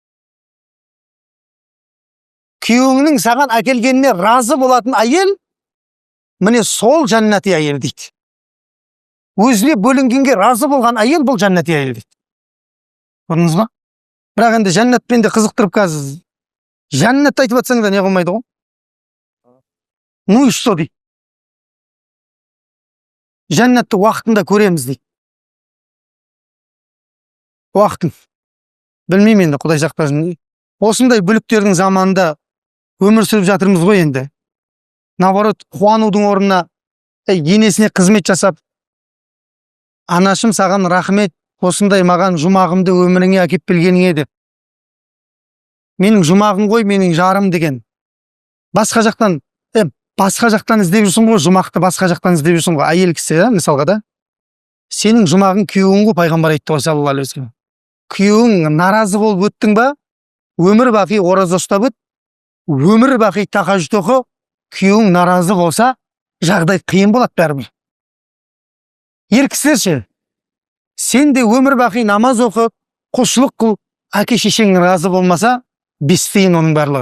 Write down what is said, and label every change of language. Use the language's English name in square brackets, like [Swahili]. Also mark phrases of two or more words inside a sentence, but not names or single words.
[Kazakh] Күйеуіңнің саған әкелгеніне разы болатын әйел, міне сол жәннати әйел дейді. Өзіне бөлінгенге разы болған әйел бұл жәннати әйел дейді. Көрдіңіз ба? Бірақ енді жәннатпен де қызықтырып қазір. Жәннатты айтып жатсаң да не қылмайды ғой? [Russian] Ну и что [Kazakh] дейді. Жәннатты уақытында көреміз дейді. Уақытын. Білмеймін енді, Құдай сақтасын. Осындай бүліктердің заманында өмір сүріп жатырмыз ғой енді. Наоборот, қуанудың орнына енесіне қызмет жасап, анашым саған рахмет, осындай маған жұмағымды өміріңе әкеп келгеніңе деп. Менің жұмағым ғой, менің жарым деген. Басқа жақтан іздеп жүрсің ғой, жұмақты басқа жақтан іздеп жүрсің ғой, әйел кісі, мысалға да. Сенің жұмағың күйеуің ғой, пайғамбар айтты ғой, [Arabic] صلى الله عليه وسلم. [Kazakh] Күйеуің наразы болып өттің ба, өмір бақи ораза ұстап өт, өмір бақи тахаджуд оқы, күйеуің наразы болса, жағдай қиын болады бәрібір. Ер кісілер ше, сен де өмір бақи намаз оқып, құлшылық қыл, әке шешең разы болмаса, бестейін оның барлығы.